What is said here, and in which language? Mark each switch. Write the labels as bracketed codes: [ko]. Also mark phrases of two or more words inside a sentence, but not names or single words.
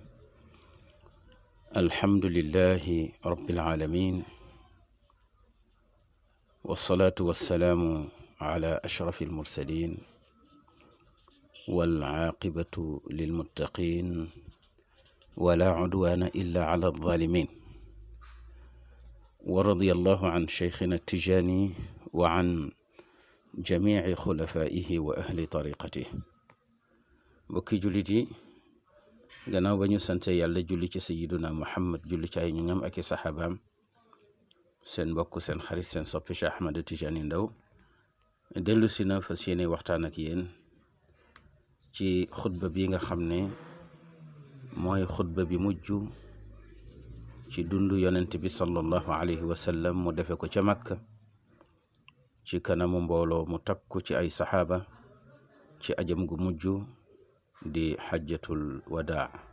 [ar] الحمد لله رب العالمين، والصلاة والسلام على أشرف المرسلين، والعاقبة للمتقين، ولا عدوان إلا على الظالمين. ورضي الله عن شيخنا التجاني وعن جميع خلفائه وأهل طريقته. [wo] mbokki jullit yi, gannaaw ba ñu sante yàlla julli ci sayyiduna Muhammad, julli ci ay ñoñam ak i saxaabaam, seen mbokk seen xarit seen soppi Cheikh Ahmad Tijani Ndaw dellu si na fas yéene waxtaan ak yéen ci xutba bi nga xam ne mooy xutba bi mujj ci dundu yonent bi [ar] صلى الله عليه وسلم [wo] mu defe ko ca Makka ci kanamu mbooloo mu takku ci ay saxaaba ci ajam gu mujj di [ar] حجة الوداع.